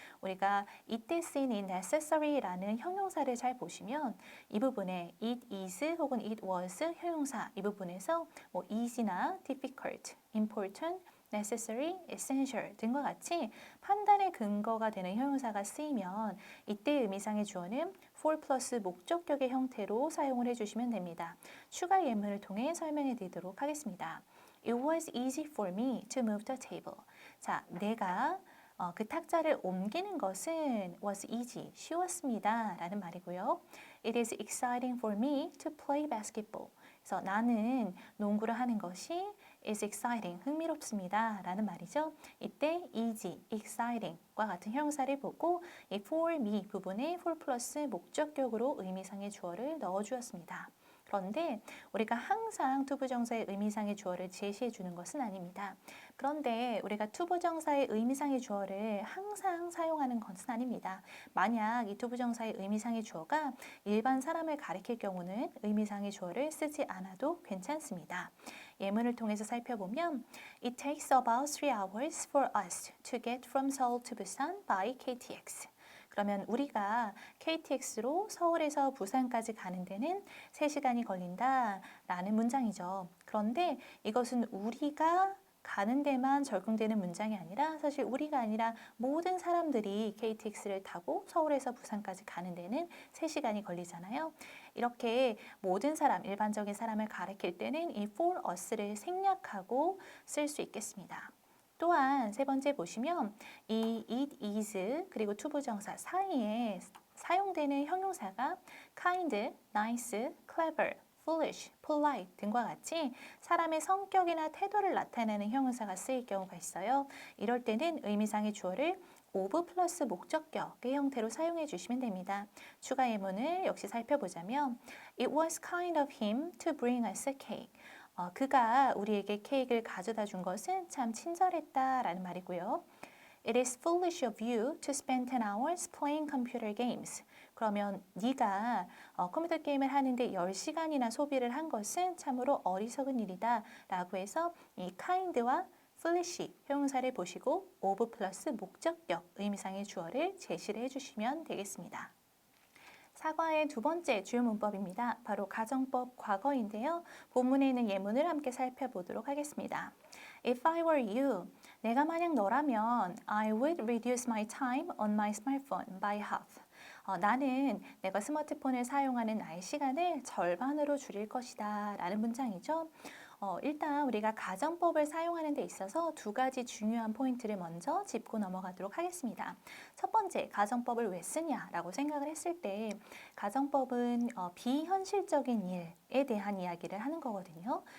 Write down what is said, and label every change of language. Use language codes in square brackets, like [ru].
[ko] 우리가 이때 쓰인 이 necessary라는 형용사를 잘 보시면 이 부분에 it is 혹은 it was 형용사 이 부분에서 뭐 easy나 difficult, important, necessary, essential 등과 같이 판단의 근거가 되는 형용사가 쓰이면 이때 의미상의 주어는 for 플러스 목적격의 형태로 사용을 해주시면 됩니다. 추가 예문을 통해 설명해 드리도록 하겠습니다. [en] It was easy for me to move the table. [ko] 자, 내가 그 탁자를 옮기는 것은 was easy, 쉬웠습니다 라는 말이고요. [en] It is exciting for me to play basketball. [ko] 그래서 나는 농구를 하는 것이 is exciting, 흥미롭습니다 라는 말이죠. 이때 easy, exciting과 같은 형용사를 보고 이 for me 부분에 for 플러스 목적격으로 의미상의 주어를 넣어주었습니다. 그런데 우리가 항상 투부정사의 의미상의 주어를 제시해 주는 것은 아닙니다. 그런데 우리가 투부정사의 의미상의 주어를 항상 사용하는 것은 아닙니다. 만약 이 투부정사의 의미상의 주어가 일반 사람을 가리킬 경우는 의미상의 주어를 쓰지 않아도 괜찮습니다. 예문을 통해서 살펴보면 [en] It takes about 3 hours for us to get from Seoul to Busan by KTX. [ko] 그러면 우리가 KTX로 서울에서 부산까지 가는 데는 3시간이 걸린다 라는 문장이죠. 그런데 이것은 우리가 가는 데만 적용되는 문장이 아니라 사실 우리가 아니라 모든 사람들이 KTX를 타고 서울에서 부산까지 가는 데는 3시간이 걸리잖아요. 이렇게 모든 사람, 일반적인 사람을 가리킬 때는 이 for us를 생략하고 쓸 수 있겠습니다. 또한 세 번째 보시면 이 it is 그리고 투부정사 사이에 사용되는 형용사가 kind, nice, clever, foolish, polite 등과 같이 사람의 성격이나 태도를 나타내는 형용사가 쓰일 경우가 있어요. 이럴 때는 의미상의 주어를 of 플러스 목적격의 형태로 사용해 주시면 됩니다. 추가 예문을 역시 살펴보자면 [en] It was kind of him to bring us a cake. [ko] 그가 우리에게 케이크를 가져다 준 것은 참 친절했다라는 말이고요. [en] It is foolish of you to spend 10 hours playing computer games. [ko] 그러면 네가 컴퓨터 게임을 하는데 10시간이나 소비를 한 것은 참으로 어리석은 일이다 라고 해서 이 kind와 foolish 형용사를 보시고 of 플러스 목적격 의미상의 주어를 제시를 해주시면 되겠습니다. 사과의 두 번째 주요 문법입니다. 바로 가정법 과거인데요. 본문에 있는 예문을 함께 살펴보도록 하겠습니다. [en] If I were you, [ko] 내가 만약 너라면 [en] I would reduce my time on my smartphone by half. [ko] 나는 내가 스마트폰을 사용하는 나의 시간을 절반으로 줄일 것이다 라는 문장이죠. 일단 우리가 가정법을 사용하는 데 있어서 두 가지 중요한 포인트를 먼저 짚고 넘어가도록 하겠습니다. 첫 번째, 가정법을 왜 쓰냐라고 생각을 했을 때 가정법은 비현실적인 일에 대한 이야기를 하는 거거든요.